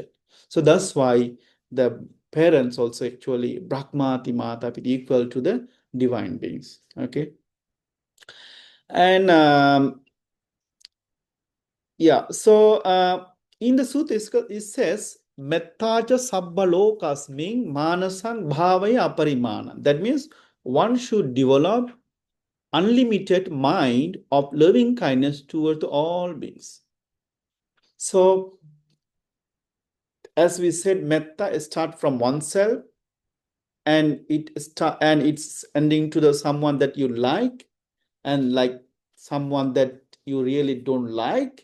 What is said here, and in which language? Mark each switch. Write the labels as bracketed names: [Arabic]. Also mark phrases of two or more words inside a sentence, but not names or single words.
[English] So that's why the parents also actually Brahmati Mata equal to the divine beings. Okay. And yeah, so in the sutta it says, [Pali] Mettaja sabbalokasming manasang bhavaya aparimana. [English] That means one should develop unlimited mind of loving kindness towards all beings. So, as we said, metta start from oneself, and it's ending to the someone that you like, and like someone that you really don't like.